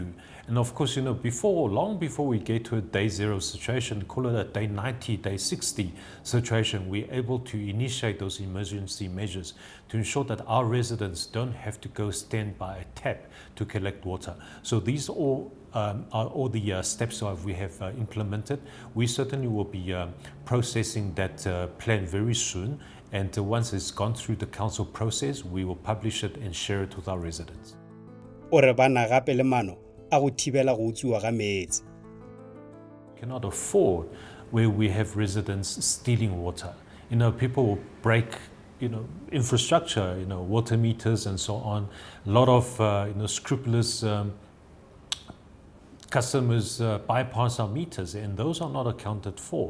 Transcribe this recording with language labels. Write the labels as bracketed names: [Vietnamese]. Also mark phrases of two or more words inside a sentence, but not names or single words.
[English] And of course long before we get to a day 0 situation, call it a day 90, day 60 situation, we're able to initiate those emergency measures to ensure that our residents don't have to go stand by a tap to collect water. So these are all the steps that we have implemented. We certainly will be processing that plan very soon, and once it's gone through the council process, we will publish it and share it with our residents. [Northern Sotho] Ore bana gape le mano a go thibela go utsiwa ga meetsi. [English] Cannot afford where we have residents stealing water. People will break, infrastructure, water meters and so on. A lot of, scrupulous customers bypass our meters, and those are not accounted for.